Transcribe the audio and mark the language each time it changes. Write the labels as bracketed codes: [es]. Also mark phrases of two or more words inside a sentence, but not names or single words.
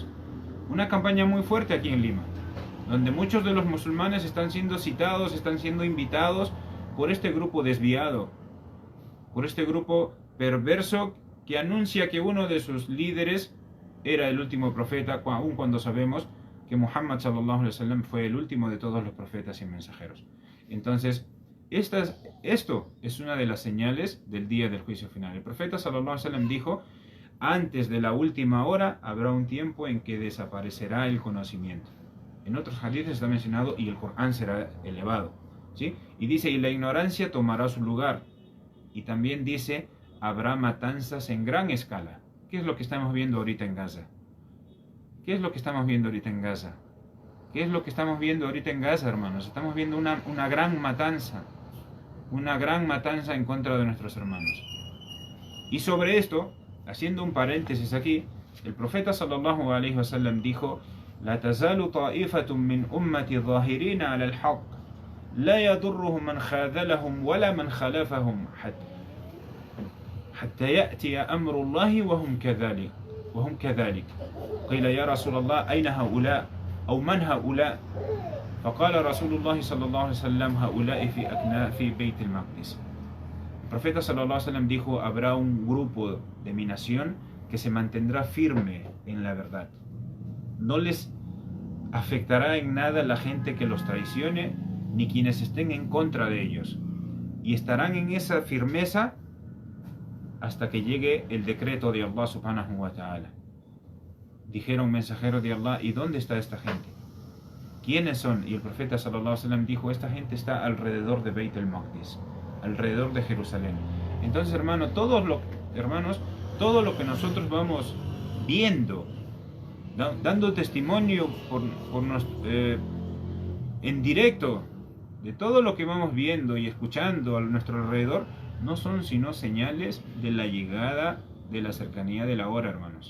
[es] Una campaña muy fuerte aquí en Lima, donde muchos de los musulmanes están siendo citados, están siendo invitados por este grupo desviado, por este grupo perverso que anuncia que uno de sus líderes era el último profeta, aun cuando sabemos que Muhammad [ar] صلى الله عليه وسلم [es] fue el último de todos los profetas y mensajeros. Entonces, esto es una de las señales del día del juicio final. El profeta [ar] صلى الله عليه وسلم [es] dijo: antes de la última hora habrá un tiempo en que desaparecerá el conocimiento. En otros hadiths está mencionado: y el Corán será elevado, ¿sí? Y dice: y la ignorancia tomará su lugar. Y también dice: habrá matanzas en gran escala. ¿Qué es lo que estamos viendo ahorita en Gaza? ¿Qué es lo que estamos viendo ahorita en Gaza? ¿Qué es lo que estamos viendo ahorita en Gaza, hermanos? Estamos viendo una gran matanza. Una gran matanza en contra de nuestros hermanos. Y sobre esto, haciendo un paréntesis aquí, el profeta [ar] صلى الله عليه وسلم dijo: لا تزال طائفة من أمتي ظاهرين على الحق لا يضرهم من خاذلهم ولا من خالفهم حتى يأتي أمر الله وهم كذلك. قيل يا رسول الله أين هؤلاء أو من هؤلاء؟ فقال رسول الله صلى الله عليه وسلم هؤلاء في بيت المقدس. [es] El profeta [ar] صلى الله عليه وسلم [es] dijo: habrá un grupo de mi nación que se mantendrá firme en la verdad. No les afectará en nada la gente que los traicione, ni quienes estén en contra de ellos. Y estarán en esa firmeza hasta que llegue el decreto de [ar] الله سبحانه وتعالى. [es] Dijeron mensajeros de Allah: ¿y dónde está esta gente? ¿Quiénes son? Y el profeta [ar] صلى الله عليه وسلم [es] dijo: esta gente está alrededor de Beit al-Maqdis, alrededor de Jerusalén. Entonces, hermanos, todo lo que nosotros vamos viendo, dando testimonio en directo de todo lo que vamos viendo y escuchando a nuestro alrededor, no son sino señales de la llegada, de la cercanía de la hora, hermanos.